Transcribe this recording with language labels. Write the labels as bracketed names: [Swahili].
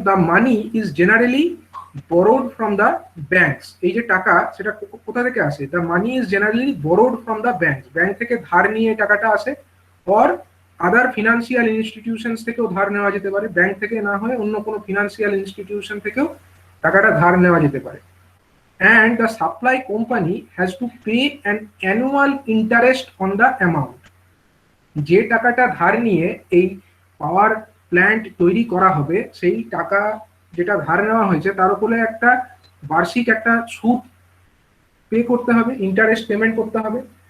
[English] The money is generally borrowed from the banks। [Bangla] এই যে টাকা, সেটা কোথা থেকে আসে? [English] The money is generally borrowed from the banks। [Bangla] Bank থেকে ধার নিয়ে টাকাটা আসে, [English] or other financial institutions [Bangla] থেকেও ধার নেওয়া যেতে পারে। ব্যাংক থেকে না হয়ে অন্য কোনো ফিনান্সিয়াল ইনস্টিটিউশন থেকেও টাকাটা ধার নেওয়া যেতে পারে। [English] and the supply company has to pay an annual interest on the amount। [Bangla] যে টাকাটা ধার নিয়ে এই পাওয়ার প্ল্যান্ট তৈরি করা হবে, সেই টাকা যেটা ধার নেওয়া হয়েছে তার উপরে একটা বার্ষিক একটা সুদ পে করতে হবে, ইন্টারেস্ট পেমেন্ট করতে হবে।